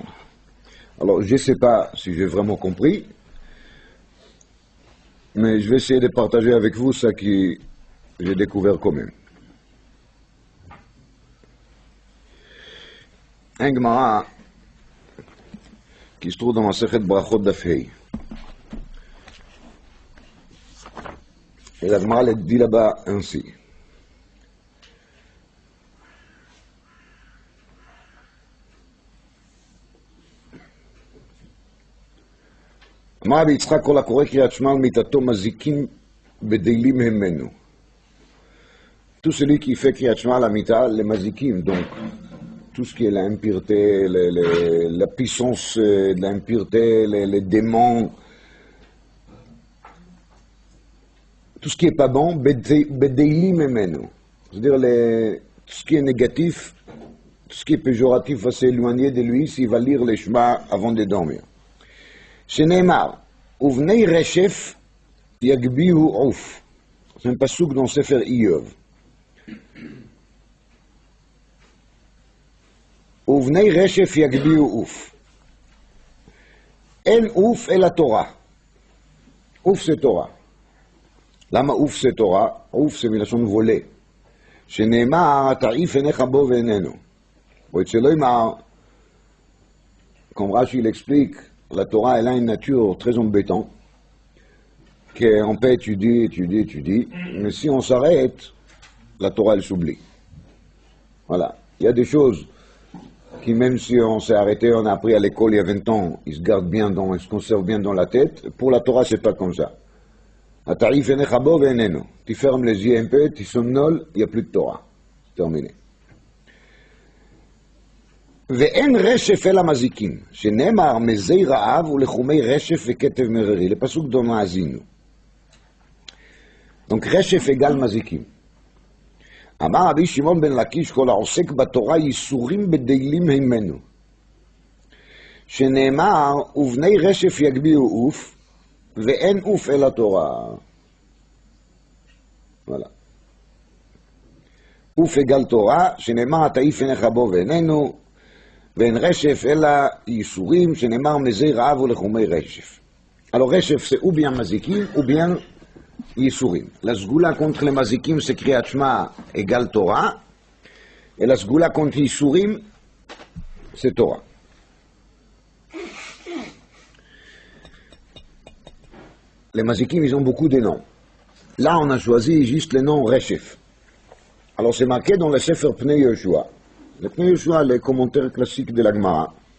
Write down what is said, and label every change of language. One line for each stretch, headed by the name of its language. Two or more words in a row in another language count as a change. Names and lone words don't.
French: Alors, je ne sais pas si j'ai vraiment compris, mais je vais essayer de partager avec vous ce que j'ai découvert quand même. Un Gemara qui se trouve dans la Sechet Brachot Daf Hei. Et la Gemara le dit là-bas ainsi.
Hebrew: אמר רבי יצחק כל הקורא קריאת שמע על מיתתו מזיקים בדלים ממנו.
French: Tout celui qui fait
Hebrew: קריאת שמע על המיתה למזיקים,
French: donc tout ce qui est l'impureté, la puissance de l'impureté, les démons, tout ce qui est pas bon,
Hebrew: בדלים ממנו.
French: C'est-à-dire tout ce qui est négatif, tout ce qui est péjoratif va s'éloigner de lui s'il va lire les Shema avant de dormir.
Hebrew: שנאמר, ובני רשף יגביהו עוף. זה פסוק dans ספר איוב. ובני רשף יגביהו עוף. אין עוף אלא תורה. עוף זה תורה. למה עוף זה תורה? עוף זה מלשון וולה. שנאמר, תעיף עיניך בו ואיננו. ואצלו אמר,
French: comme Rashi l'explique, la Torah, elle a une nature très embêtante, qu'on peut étudier, mais si on s'arrête, la Torah, elle s'oublie. Voilà. Il y a des choses qui, même si on s'est arrêté, on a appris à l'école il y a 20 ans, ils se gardent bien, ils se conservent bien dans la tête. Pour la Torah, c'est pas comme ça. Tu fermes les yeux un peu, tu somnoles, il n'y a plus de Torah. Terminé.
Hebrew: ואין רשף אלא מזיקים, שנאמר מזי רעב ולחומי רשף וכתב מררי, לפסוק דומה מאזינו.
French: Donc רשף égale מזיקים.
Hebrew: אמר רבי שמעון בן לקיש, כל העוסק בתורה ייסורים בדלים ממנו. שנאמר ובני רשף יגביהו עוף, ואין עוף אלא תורה. voilà. עוף égale תורה, שנאמר תעיף עיניך בו ואיננו, ואין רשף אלא ייסורים, שנאמר מזי רעב ולחומי רשף.
French: Alors רשף c'est ou bien mazikim ou bien ייסורים. La סגולה contre les mazikim c'est
Hebrew: קריאת שמע
French: égale Torah, et la סגולה contre ייסורים c'est Torah. les mazikim, ils ont beaucoup de noms. Là, on a choisi juste le nom Reshef. Alors, c'est marqué dans le Sefer Pnei Yehoshua. Le Pnei Yehoshua, les commentaires classiques de la Gemara.